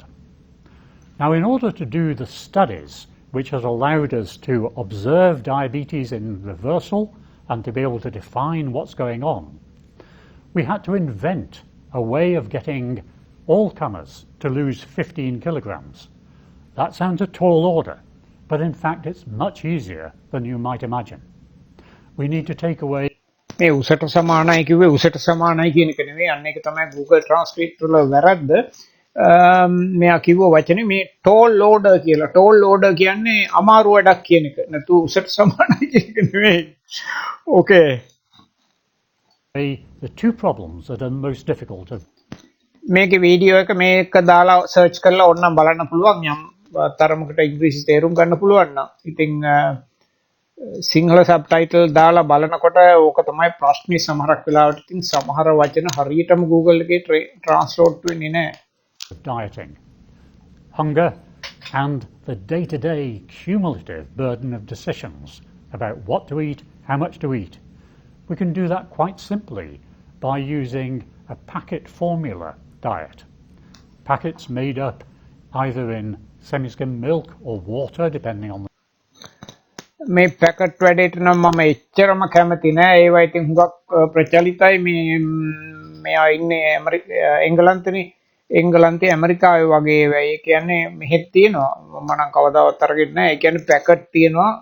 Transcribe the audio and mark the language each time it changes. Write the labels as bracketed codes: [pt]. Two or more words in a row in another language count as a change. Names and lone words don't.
[en] Now, in order to do the studies which has allowed us to observe diabetes in reversal and to be able to define what's going on, we had to invent a way of getting all comers to lose 15 kilograms. That sounds a tall order, but in fact it's much easier than you might imagine. We need to take away [si] මේ උසට සමානයි කිව්වේ උසට සමානයි කියන එක නෙවෙයි අන්න ඒක තමයි Google Translate වල වැරද්ද. මෙයා කිව්ව වචනේ මේ [en] tall order [si] කියලා. [en] tall order [si] කියන්නේ අමාරු වැඩක් කියන එක. නැතු උසට සමානයි කියන එක නෙවෙයි. [en] Okay. the two problems that are most difficult of [si] මේකේ වීඩියෝ එක මේක දාලා සර්ච් කරලා ඕනනම් බලන්න පුළුවන් යම් තරමකට ඉංග්‍රීසි තේරුම් ගන්න පුළුවන් නම්. ඉතින් සිංහල සබ්ටයිටල් දාලා බලනකොට ඕක තමයි ප්‍රශ්නේ සමහරක් වෙලාවට ඉතින් සමහර වචන හරියටම Google එකේ ට්‍රාන්ස්ලේට් වෙන්නේ නැහැ. [en] Dieting, hunger, and the day-to-day cumulative burden of decisions about what to eat, how much to eat. We can do that quite simply by using a packet formula diet. Packets made up either in semi-skim milk or water, depending on the [si] මේ පැකට් වැඩේට නම් මම එච්චරම කැමති නෑ. ඒවා ඉතින් හුඟක් ප්‍රචලිතයි. මෙයා ඉන්නේ එංගලන්තනේ. එංගලන්තේ ඇමරිකාවේ වගේ ඒවා. ඒ කියන්නේ මෙහෙත් තියෙනවා. මම නම් කවදාවත් අරගෙන නෑ. ඒ කියන්නේ පැකට් තියෙනවා.